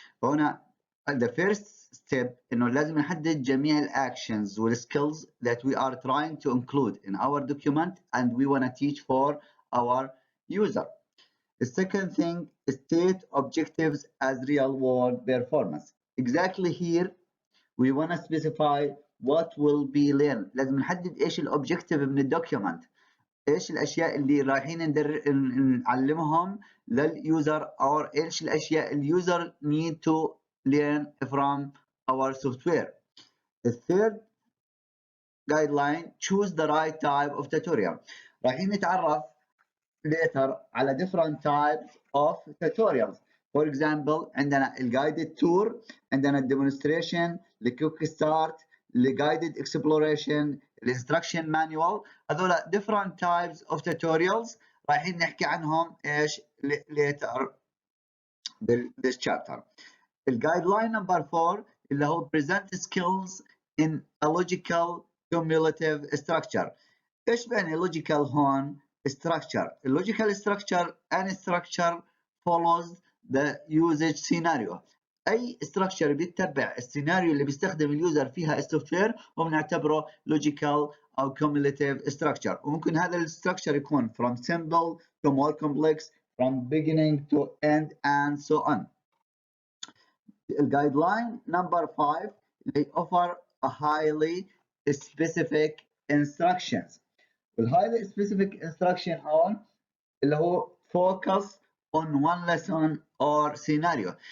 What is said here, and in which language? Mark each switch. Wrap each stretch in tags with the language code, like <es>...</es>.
<en>هنا the first step إنه</en> <ar>لازم نحدد جميع</ar> <en>actions والskills that we are trying to include in our document and we want to teach for our user. The second thing is state objectives as real world performance. Exactly here we want to specify what will be learned.</en> <ar>لازم نحدد ايش الاوبجكتيف من الدوكيومنت، ايش الاشياء اللي رايحين نعلمهم لليوزر او ايش الاشياء اليوزر</ar> <en>need to learn from our software. The third guideline, choose the right type of tutorial.</en> <ar>رايحين نتعرف</ar> <en>later على different types of tutorials. For example عندنا guided tour، عندنا demonstration، quick start، guided exploration، instruction manual. هذول different types of tutorials</en> <ar>رايحين نحكي عنهم ايش</ar> <en>later this chapter. Guideline number 4</en> <ar>اللي هو</ar> <en>present skills in a logical cumulative structure.</en> <ar>ايش يعني logical هون؟ structure.</ar> <en>A logical structure any structure follows the usage scenario.</en> <ar>اي structure بيتبع السيناريو اللي بيستخدم اليوزر فيها السوفت وير وبنعتبره logical او</ar> <en>cumulative structure.</en> <ar>وممكن هذا الستراكشر يكون</ar> <en>from simple to more complex, from beginning to end and so on. Guideline number 5 they offer a highly specific instructions.</en> <ar>الهايلي سبيسيفيك انستراكشن هون اللي هو</ar> <en>focus on one lesson or scenario.</en>